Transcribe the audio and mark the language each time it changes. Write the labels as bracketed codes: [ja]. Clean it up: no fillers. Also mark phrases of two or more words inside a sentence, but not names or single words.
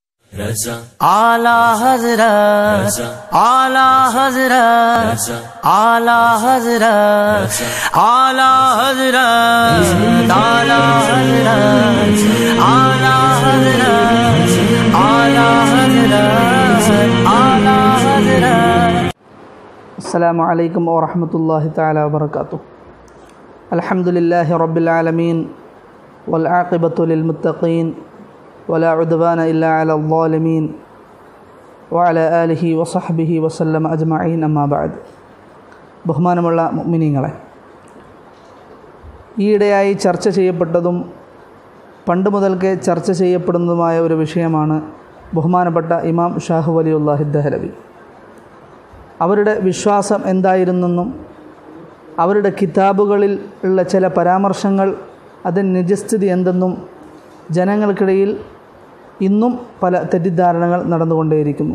[ur] اعلیٰ حضرت اعلیٰ حضرت اعلیٰ حضرت اعلیٰ حضرت اعلیٰ حضرت اعلیٰ حضرت اعلیٰ حضرت اعلیٰ حضرت. [ar] السلام عليكم ورحمة الله تعالى وبركاته. الحمد لله رب العالمين والعاقبة للمتقين ولا عدوان إلا على الظالمين وعلى آله وصحبه وسلم أجمعين أما بعد. [ml] ബഹുമാനമുള്ള മുഅ്മിനീങ്ങളെ, ഈയിടെയായി ചർച്ച ചെയ്യപ്പെട്ടതും പണ്ട് മുതൽക്കേ ചർച്ച ചെയ്യപ്പെടുന്നതുമായ ഒരു വിഷയമാണ് ബഹുമാനപ്പെട്ട ഇമാം ഷാഹു വലിയുല്ലാഹി ദഹ്ലവി. അവരുടെ വിശ്വാസം എന്തായിരുന്നെന്നും അവരുടെ കിതാബുകളിൽ ഉള്ള ചില പരാമർശങ്ങൾ അതിന് നിജസ്ഥിതി എന്തെന്നും ജനങ്ങൾക്കിടയിൽ ഇന്നും പല തെറ്റിദ്ധാരണകൾ നടന്നുകൊണ്ടേയിരിക്കുന്നു.